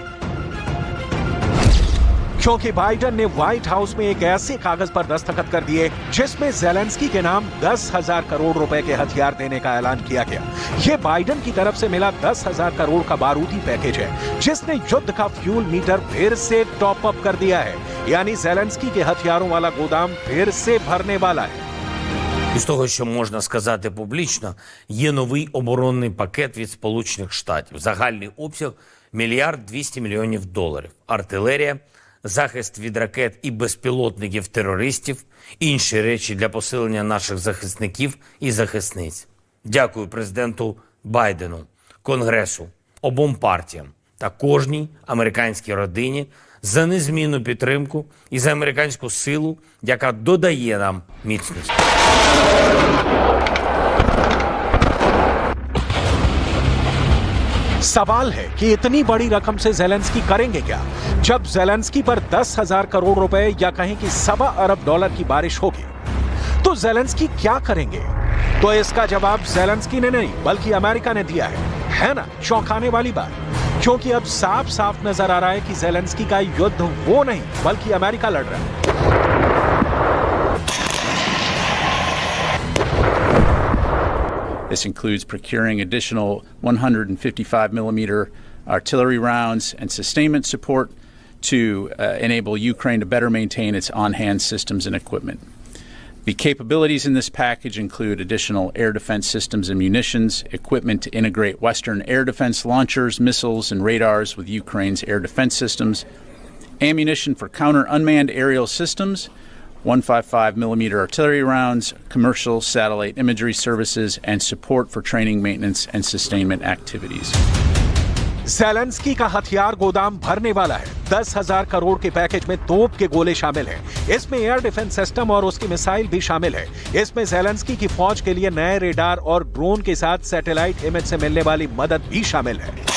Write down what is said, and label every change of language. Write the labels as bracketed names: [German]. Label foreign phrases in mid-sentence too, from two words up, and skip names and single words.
[Hindi] क्योंकि बाइडेन ने व्हाइट हाउस में एक ऐसे कागज पर दस्तखत कर दिए जिसमें ज़ेलेंस्की के नाम 10,000 करोड़ रुपए के हथियार देने का ऐलान किया गया। यह बाइडेन की तरफ से मिला 10,000 करोड़ का बारूदी पैकेज है, जिसने युद्ध का [English] fuel meter [Hindi] फिर से [English] top up [Hindi] कर दिया है। यानी ज़ेलेंस्की के हथियारों वाला गोदाम फिर से भरने वाला है। [Ukrainian] Із того, що можна сказати публічно, є новий оборонний пакет від Сполучених Штатів. Загальний обсяг – $1,200 мільйонів. Артилерія, захист від ракет і безпілотників терористів, інші речі для посилення наших захисників і захисниць. Дякую президенту Байдену, Конгресу, обом партіям та кожній американській родині за незмінну підтримку і за американську силу, яка додає нам міцності. [Hindi] सवाल है कि इतनी बड़ी रकम से ज़ेलेंस्की करेंगे क्या? जब ज़ेलेंस्की पर 10,000 करोड़ रुपए या कहें कि $1.25 अरब की बारिश होगी, तो ज़ेलेंस्की क्या करेंगे? तो इसका जवाब ज़ेलेंस्की ने नहीं बल्कि अमेरिका ने दिया है ना? चौंकाने वाली बात, क्योंकि अब साफ साफ नजर आ रहा है कि ज़ेलेंस्की का युद्ध वो नहीं बल्कि अमेरिका लड़ रहा है। [English] This includes procuring additional 155 millimeter artillery rounds and sustainment support to enable Ukraine to better maintain its on-hand systems and equipment. The capabilities in this package include additional air defense systems and munitions, equipment to integrate Western air defense launchers, missiles, and radars with Ukraine's air defense systems, ammunition for counter unmanned aerial systems, 155 millimeter artillery rounds, commercial satellite imagery services, and support for training, maintenance, and sustainment activities. [Hindi] ज़ेलेंस्की का हथियार गोदाम भरने वाला है। 10,000 करोड़ के पैकेज में तोप के गोले शामिल हैं। इसमें [English] air defense system [Hindi] और उसकी मिसाइल भी शामिल है। इसमें ज़ेलेंस्की की फौज के लिए नए रेडार और ड्रोन के साथ [English] satellite image [Hindi] से मिलने वाली मदद भी शामिल है।